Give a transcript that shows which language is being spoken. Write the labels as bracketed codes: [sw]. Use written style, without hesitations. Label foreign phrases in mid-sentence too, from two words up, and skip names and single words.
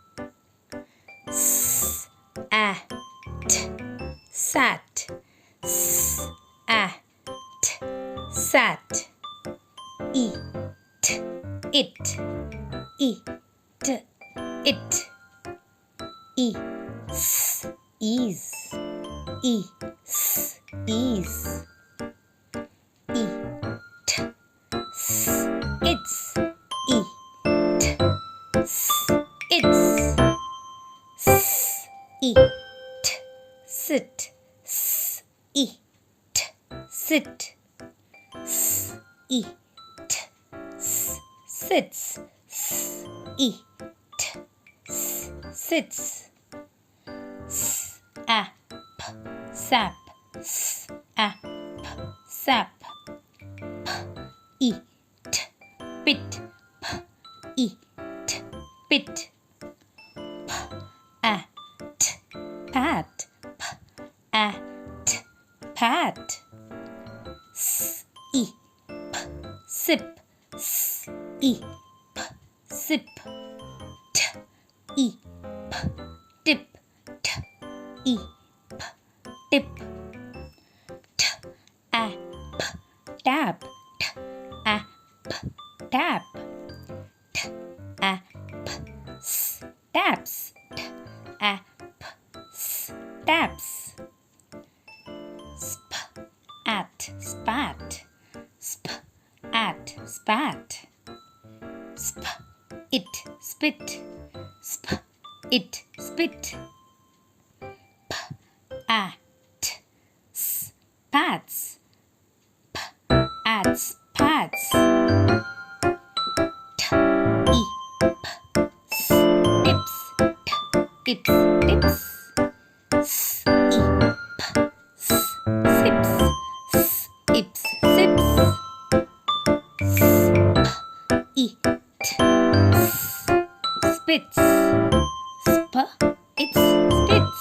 [en] S, A, T, sat, S, A, T, sat. E, T, it, E, T, it. E, S, ease, E, S, ease. E, T, S, its, E, T, S, its. S, E, T, sit, S, E, T, sit. S, E, T, S, sits, S, E, T, S, sits. S, A, P, sap, S, A, P, sap. P, E, T, pit, P, E, T, pit. P, A, T, pat, P, A, T, pat. S, E, P, sip, S, E, P, sip. T, E, P, tip, T, E, P, tip. T, A, P, tap, T, A, P, tap. T, A, P, s, taps, T, A, P, s, taps. Sp, at, spat, Sp, at, spat. Sp, it, spit, Sp, it, spit. P, at, spats, P, at, spats. T, E, P, s, tips, T, tips, tips. S, E, P, s, sips, S, ips, sips. S, P, E, T, s, spits, Sp, its, spits.